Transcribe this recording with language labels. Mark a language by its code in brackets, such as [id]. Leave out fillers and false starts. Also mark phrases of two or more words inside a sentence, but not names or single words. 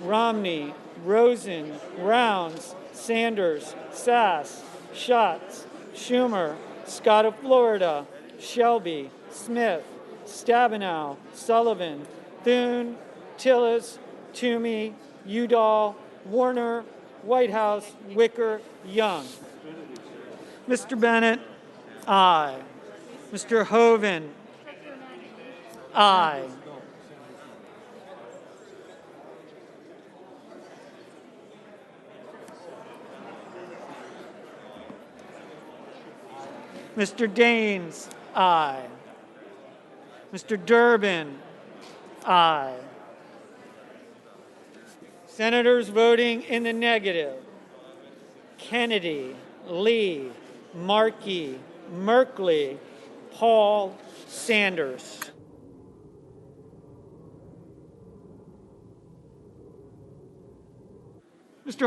[en] Romney, Rosen, Rounds, Sanders, Sass, Schatz, Schumer, Scott of Florida, Shelby, Smith, Stabenow, Sullivan, Thune, Tillis, Toomey, Udall, Warner, Whitehouse, Wicker, Young. Mr. Bennett, aye. Mr. Hoven, aye. Mr. Daines, aye. Mr. Durbin, aye. Senators voting in the negative: Kennedy, Lee, Markey, Merkley, Paul, Sanders. Mr.